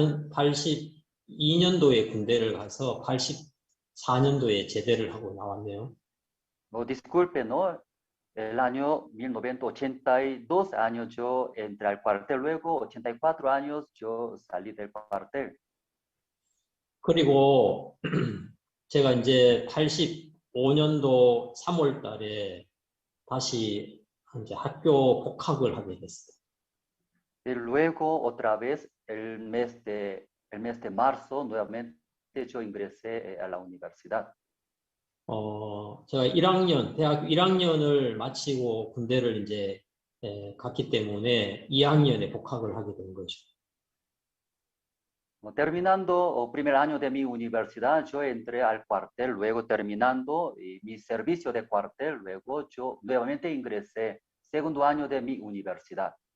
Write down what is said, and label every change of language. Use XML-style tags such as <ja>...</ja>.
<ko>82년도에 군대를 가서 84년도에 제대를 하고 나왔네요.</ko> <es>Disculpe, ¿no? El año 1982 años yo entré al cuartel, luego 84 años yo salí del cuartel.</es> <ko>그리고 제가 이제 85년도 3월 달에 다시 이제 학교 복학을 하게 됐어요.</ko> <es>Y luego otra vez el mes de marzo nuevamente yo ingresé a la universidad.</es> <ko>제가 대학교 1학년을 마치고 군대를 이제 갔기 때문에 2학년에 복학을 하게 된 거죠.</ko> <es>Terminando el primer año de mi universidad, yo entré al cuartel, luego terminando mi servicio de cuartel, luego yo nuevamente ingresé segundo año de mi universidad.</es>